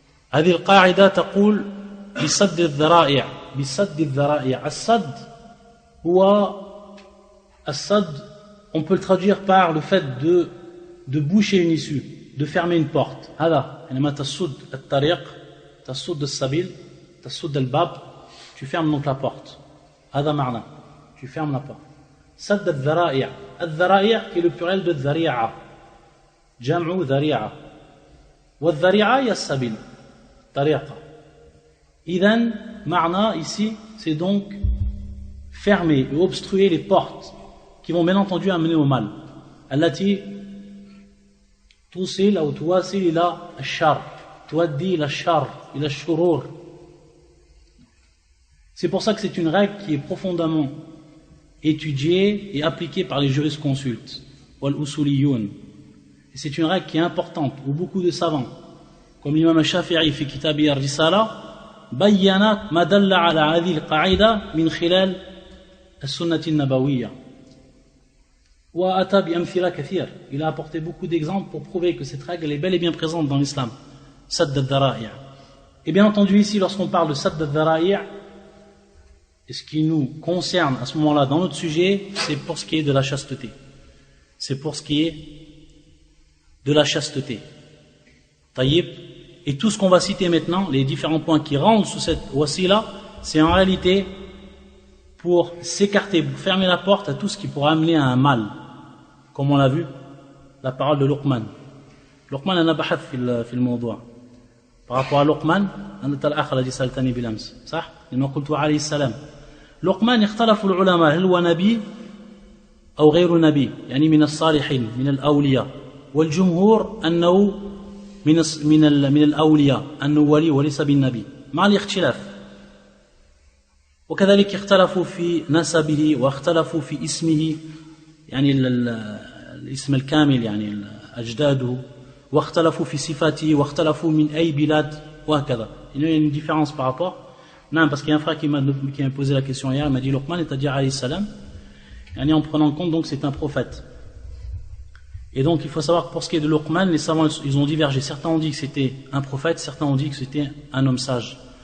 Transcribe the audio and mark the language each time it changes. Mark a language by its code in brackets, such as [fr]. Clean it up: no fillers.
[ar] هذه القاعدة تقول بسد الذرائع. بسد الذرائع. السد هو السد, [fr] on peut le traduire par le fait de boucher une issue, de fermer une porte. [ar] هذا حينما تسد الطريق, تسد السبيل, تسد الباب, [fr] tu fermes donc la porte. [ar] هذا معنى, [fr] tu fermes la porte. [ar] سد الذرائع. الذرائع [fr] qui est le pluriel de [ar] ذريعة. جمع ذريعة. والذريعة هي السبيل. طريقة. إذن معنى [fr] ici, c'est donc fermer et obstruer les portes qui vont bien entendu amener au mal. [ar] التي توصل أو تواصل إلى الشر, تؤدي إلى الشر, إلى الشرور. [fr] C'est pour ça que c'est une règle qui est profondément étudiée et appliquée par les jurisconsultes, wal-usuliyoun. Et c'est une règle qui est importante, où beaucoup de savants, comme l'imam al-Shafi'i [ar] في كتابه الرسالة, بيّن ما دل على هذه القاعدة من خلال السنة النبوية. وأتى بأمثلة كثير. [fr] Il a apporté beaucoup d'exemples pour prouver que cette règle est bel et bien présente dans l'islam. Sadd al-dhara'i'. Et bien entendu ici, lorsqu'on parle de Sadd al-dhara'i', et ce qui nous concerne à ce moment-là dans notre sujet, c'est pour ce qui est de la chasteté. C'est pour ce qui est de la chasteté. Taïb. Et tout ce qu'on va citer maintenant, les différents points qui rentrent sous cette wasila, c'est en réalité pour s'écarter, pour fermer la porte à tout ce qui pourrait amener à un mal. Comme on l'a vu, la parole de Luqman. Luqman a bahath [ar] في الموضوع. [fr] Par rapport à Luqman, [ar] أنت الأخ الذي سألتني بالأمس، صح؟ لما قلت عليه السلام. لقمان اختلف العلماء هل هو نبي أو غير نبي، يعني من الصالحين من الأولياء، والجمهور أنه من الأولياء، أنه ولي وليس بالنبي، مع الاختلاف. وكذلك اختلفوا في نسبه واختلفوا في اسمه، يعني الاسم الكامل يعني أجداده، واختلفوا في صفاته واختلفوا من أي بلاد وهكذا. [fr] Il y a une différence par rapport. Non, parce qu'il y a un frère qui m'a posé la question hier, il m'a dit Luqman, c'est-à-dire alayhi salam, en prenant compte donc c'est un prophète. Et donc il faut savoir que pour ce qui est de Luqman, les savants ils ont divergé. Certains ont dit que c'était un prophète, certains ont dit que c'était un homme sage.